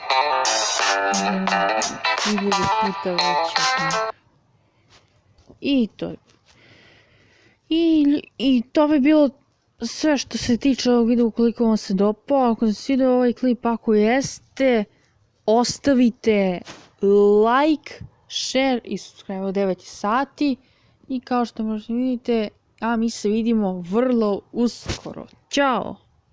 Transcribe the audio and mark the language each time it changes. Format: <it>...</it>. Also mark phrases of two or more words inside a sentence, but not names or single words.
<bs>1000 puta veći od mene. I to bi bilo sve što se tiče ovog videa. Ukoliko vam se dopao, ako se svidio ovaj klip, ako jeste, ostavite</bs> <en>like, share</en> <bs>i subscribe. 9 sati. I kao što možete vidite, a mi se vidimo vrlo uskoro. Ćao!</bs>